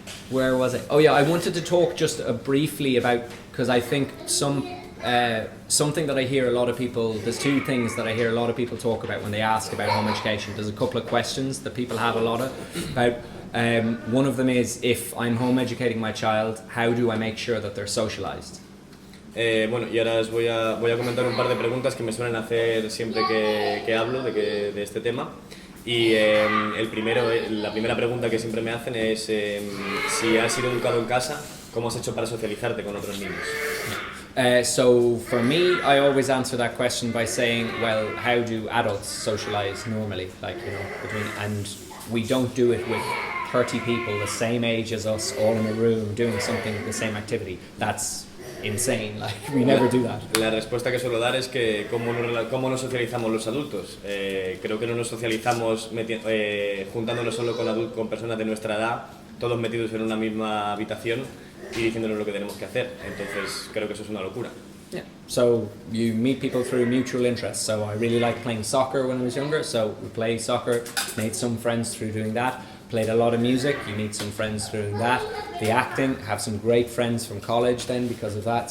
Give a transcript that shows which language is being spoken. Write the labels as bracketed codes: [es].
[en] Where was it? Oh yeah, I wanted to talk just briefly about, because I think something that I hear a lot of people, there's two things that I hear a lot of people talk about when they ask about home education. There's a couple of questions that people have a lot of about. One of them is, if I'm home educating my child, how do I make sure that they're socialized? [es] Y ahora os voy a comentar un par de preguntas que me suelen hacer siempre que hablo de este tema. Y la primera pregunta que siempre me hacen es si has sido educado en casa, ¿cómo has hecho para socializarte con otros niños? [en] So for me, I always answer that question by saying, well, how do adults socialize normally? Like, and we don't do it with 30 people the same age as us, all in a room, doing something, the same activity. That's insane, like, we never do that. [es] La respuesta que suelo dar es que cómo nos socializamos los adultos. Creo que no nos socializamos juntándonos solo con personas de nuestra edad, todos metidos en una misma habitación y diciéndonos lo que tenemos que hacer. Entonces creo que eso es una locura. [en] Yeah. So you meet people through mutual interests. So I really liked playing soccer when I was younger. So we played soccer, made some friends through doing that. Played a lot of music, you meet some friends through doing that. The acting, have some great friends from college then because of that.